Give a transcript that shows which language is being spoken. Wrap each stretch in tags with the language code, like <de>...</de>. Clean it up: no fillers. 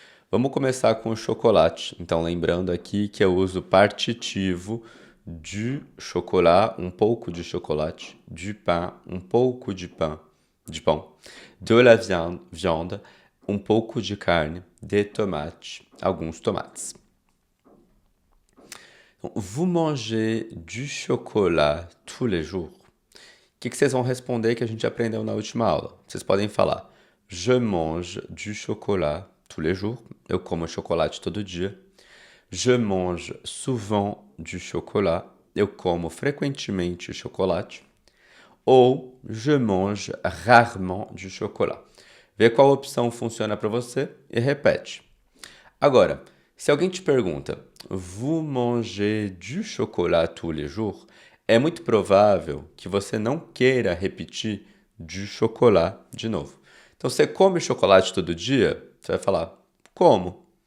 <pt>Vamos começar com o chocolate. Então, lembrando aqui que eu uso partitivo du chocolat, um pouco de chocolate, du pain, um pouco de pão, de la viande, um pouco de carne, de tomate, alguns tomates. Então,</pt> <fr>vous mangez du chocolat tous les jours?</fr> <pt>O que vocês vão responder que a gente aprendeu na última aula? Vocês podem falar,</pt> <fr>je mange du chocolat tous les jours.</fr> <pt>Eu como chocolate todo dia.</pt> <fr>Je mange souvent du chocolat.</fr> <pt>Eu como frequentemente chocolate.</pt> <fr>Ou je mange rarement du chocolat.</fr> <pt>Vê qual opção funciona para você e repete. Agora, se alguém te pergunta,</pt> <fr>vous mangez du chocolat tous les jours?</fr> <pt>É muito provável que você não queira repetir du chocolat de novo. Então, você come chocolate todo dia? Você vai falar, como?</pt>